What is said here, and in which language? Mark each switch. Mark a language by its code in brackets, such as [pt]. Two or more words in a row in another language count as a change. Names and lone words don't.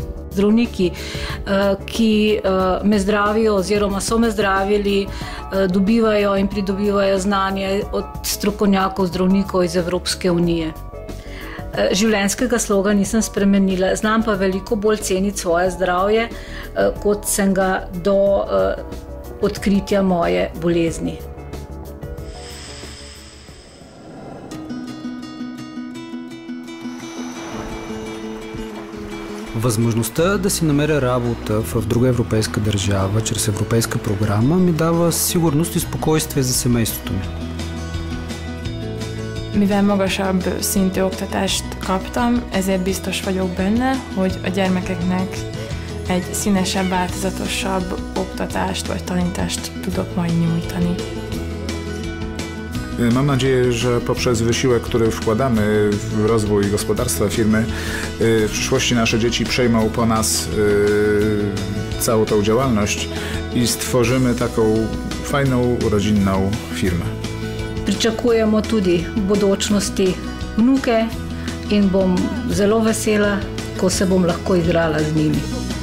[sl] Zdravniki, ki me zdravijo oziroma so me zdravili, dobivajo in pridobivajo znanje od strokovnjakov zdravnikov iz Evropske unije. Življenjskega sloga nisem spremenila, znam pa veliko bolj ceniti svoje zdravje, kot sem ga do odkritja moje bolezni. [bg] Възможността да си намеря работа в друга европейска държава чрез европейска програма ми дава сигурност и спокойствие за семейството ми. [hu] Mivel magasabb szintű oktatást kaptam, ezért biztos vagyok benne, hogy a gyermekeknek egy színesebb, változatosabb oktatást vagy tanítást tudok majd nyújtani. [pl] Mam nadzieję, że poprzez wysiłek, który wkładamy w rozwój gospodarstwa firmy, w przyszłości nasze dzieci przejmą po nas całą tą działalność i stworzymy taką fajną, rodzinną firmę. [sl] Pričakujemo tudi v bodočnosti vnuke in bom zelo vesela, ko se bom lahko igrala z njimi.